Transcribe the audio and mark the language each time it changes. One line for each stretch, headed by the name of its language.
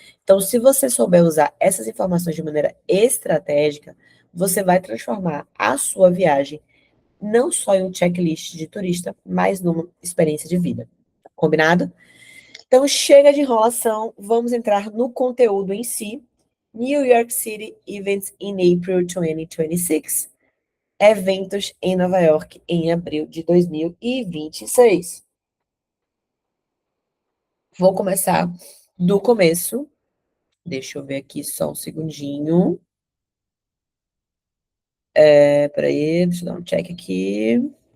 Portuguese: Então, se você souber usar essas informações de maneira estratégica, você vai transformar a sua viagem não só em um checklist de turista, mas numa experiência de vida. Combinado? Então, chega de enrolação, vamos entrar no conteúdo em si.
English: New York City Events in April 2026.
Portuguese: Eventos em Nova York em abril de 2026. Vou começar do começo. Deixa eu ver aqui só um segundinho. Peraí, deixa eu dar um check aqui.